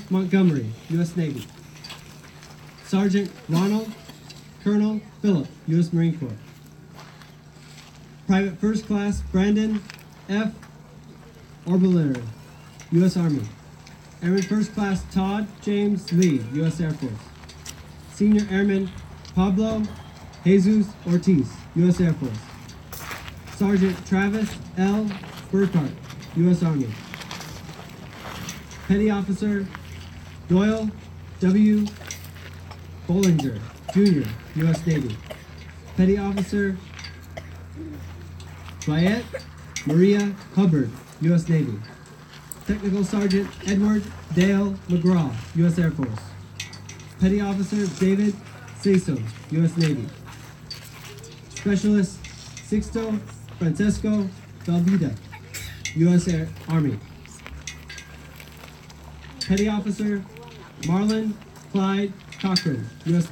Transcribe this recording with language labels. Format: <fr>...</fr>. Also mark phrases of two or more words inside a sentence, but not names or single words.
<en>Montgomery, U.S. Navy. Sergeant Ronald Colonel Phillip, U.S. Marine Corps. Private First Class Brandon F. Orbiter, U.S. Army. Airman First Class Todd James Lee, U.S. Air Force. Senior Airman Pablo Jesus Ortiz, U.S. Air Force. Sergeant Travis L. Burkhart, U.S. Army. Petty Officer Doyle W. Bollinger, Jr., U.S. Navy. Petty Officer Bayet Maria Hubbard, U.S. Navy. Technical Sergeant Edward Dale McGraw, U.S. Air Force. Petty Officer David Saso, U.S. Navy. Specialist Sixto Francesco Velveeta, U.S. Army. Petty Officer Marlon Clyde Cochran, U.S.</en>